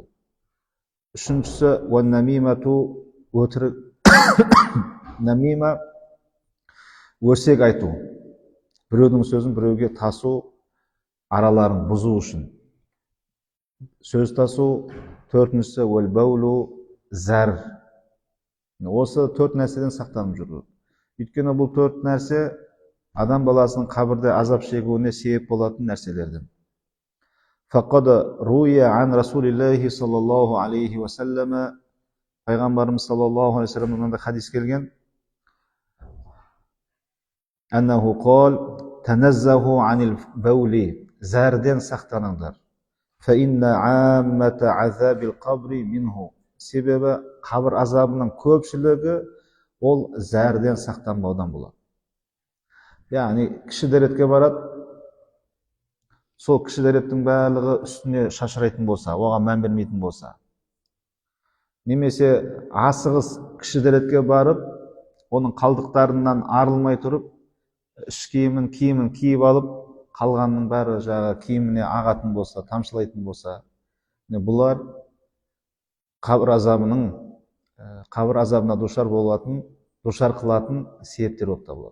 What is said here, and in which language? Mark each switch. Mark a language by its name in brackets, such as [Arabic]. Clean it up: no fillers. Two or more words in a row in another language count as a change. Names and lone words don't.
[Kazakh] Үшіншісі وَالنَّمِيمَةُ, өтірік намима, өрсек айту, біреудің сөзін біреуге тасу, араларын бұзу үшін сөз тасу. Төртіншісі уәл-бәулу, зәр. Осы төрт нәрседен сақтанып жүру. Өйткені бұл төрт нәрсе адам баласының қабірде азап шегуіне себеп болатын нәрселерден. [Arabic] فَقَدْ رُوِيَ عَنْ رَسُولِ اللَّهِ صَلَّى اللَّهُ عَلَيْهِ وَسَلَّمَ, [Kazakh] Пайғамбарымыз [Arabic] صلى الله عليه وسلم [Kazakh] мынандай хадис келген: [Arabic] أنه قال تنزهوا عن البول, [Kazakh] зәрден сақтаныңдар. [Arabic] فإن عامة عذاب القبر منه, [Kazakh] себебі қабір азабының көпшілігі ол зәрден сақтанбаудан болады. Яғни кіші дәретке барады, сол кіші дәреттің барлығы үстіне шашырайтын болса, оған мән бермейтін болса, немесе асығыс кіші дәретке барып, оның қалдықтарынан арылмай тұрып, іш киімін киіп алып, қалғанның бәрі киіміне ағатын болса, тамшылайтын болса, бұлар қабір азабына душар қылатын себептер болып табылады.